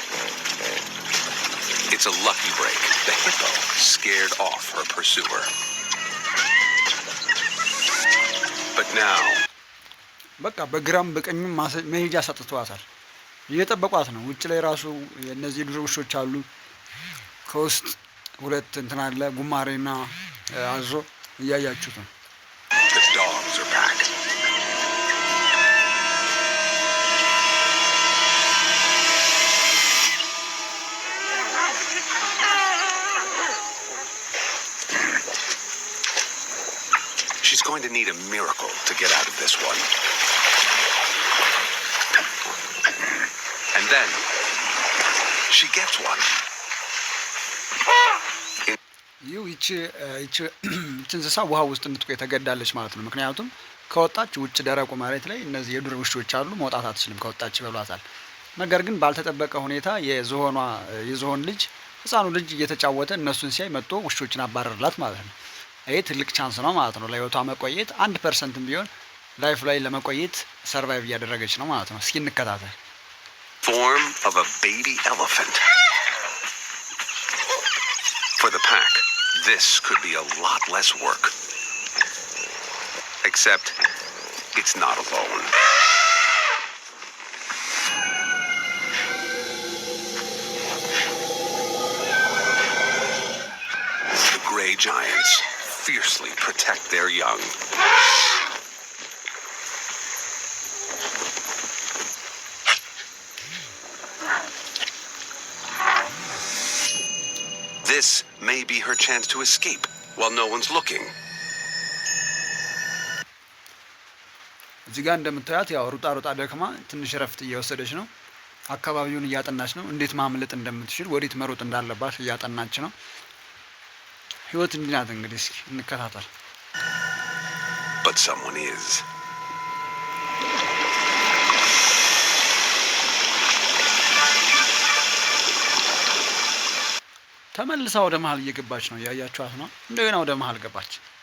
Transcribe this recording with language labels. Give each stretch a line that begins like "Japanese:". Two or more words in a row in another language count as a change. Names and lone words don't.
English: It's a lucky break. The hippo scared off her pursuer. But now,
Amharic: በቃ በግራም በቀኝም መሄጃ ሰጥቷታል። እየጠበቋት ነው። ውጭ ላይ ራሱ እነዚህ ዱር ውሾች አሉ። ከውስጥ ሁለት እንትን አለ ጉማሬና አዞ እያያችሁት ነው።
English: The dogs are back. She's going to need a miracle to get out of this one. And then she gets one.
Amharic: ይቺ እንስሳ ውሃ ውስጥ እንድትቆይ ተገዳለች ማለት ነው። ምክንያቱም ከወጣች ውጭ ደረቁ መሬት ላይ እነዚህ የዱር ውሾች አሉ፣ መውጣት አትችልም። ከወጣች ይበሏታል። ነገር ግን ባልተጠበቀ ሁኔታ የዝሆን ልጅ ህፃኑ ልጅ እየተጫወተ እነሱን ሲያይ መጥቶ ውሾችን አባረርላት ማለት ነው። ይሄ ትልቅ ቻንስ ነው ማለት ነው ለህይወቷ መቆየት 1% ቢሆን ላይፍ ላይ ለመቆየት ሰርቫይቭ እያደረገች ነው ማለት ነው። እስኪ እንከታተል።
English: Form of a baby elephant. For the pack, this could be a lot less work. Except, it's not alone. The gray giants fiercely protect their young. This may be her chance to escape while no one's looking.
Amharic: እዚህ ጋር እንደምታያት ያው ሩጣ ደክማ ትንሽ ረፍት እየወሰደች ነው። አካባቢውን እያጠናች ነው። እንዴት ማምለጥ እንደምትችል ወዴት መሮጥ እንዳለባት እያጠናች ነው። ህይወት እንዲህ ናት እንግዲህ። እስኪ እንከታተል።
English: But someone is.
Amharic: ተመልሳ ወደ መሀል እየገባች ነው። ያያችኋት ነው። እንደገና ወደ መሀል ገባች።